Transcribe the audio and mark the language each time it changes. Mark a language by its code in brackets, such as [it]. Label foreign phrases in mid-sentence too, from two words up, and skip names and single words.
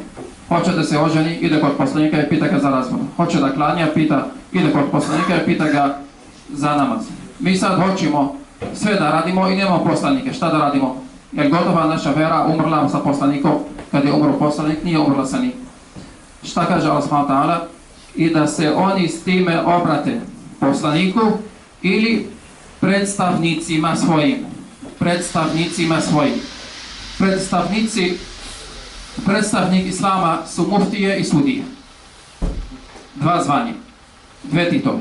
[sr] Hoće da se oženi, ide kod poslanika i pita ga za razvod. Hoće da klanja, ide kod poslanika i pita ga za namaz. Mi sad hoćemo sve da radimo i nemamo poslanike. Šta da radimo? Jer gotova naša vera umrla sa poslanikom. Kad je umro poslanik, nije umrla sa njim. Šta kaže Allah [ar] سبحانه وتعالى? [sr] I da se oni s time obrate poslaniku ili predstavnicima svojim. Predstavnik Islama su muftije i sudije. Dva zvanja, dve titove.